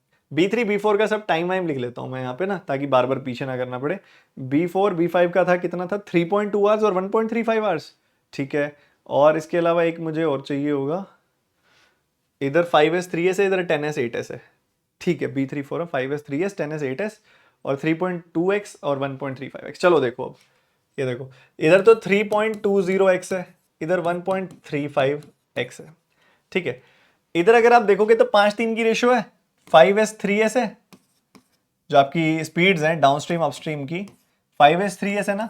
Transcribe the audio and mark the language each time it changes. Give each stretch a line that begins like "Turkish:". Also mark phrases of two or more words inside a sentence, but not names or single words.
Hindi: B3 B4 का सब टाइम वाइम लिख लेता हूं मैं यहाँ पे ना, ताकि बार बार पीछे ना करना पड़े। B4 B5 का था कितना था, 3.2 आवर्स और 1.35 आवर्स, ठीक है। और इसके अलावा एक मुझे और चाहिए होगा, इधर 5S 3S है, इधर 10S 8S है, ठीक है। B3 4 5S 3S 10S 8S और 3.2x और 1.35x। चलो देखो, अब ये देखो, इधर तो 3.20x है, इधर 1.35x है, ठीक है। इधर अगर आप देखोगे तो 5:3 की रेशियो है, 5S 3S है, जो आपकी स्पीड्स हैं
English: downstream upstream
Hindi: की, 5S 3S है ना।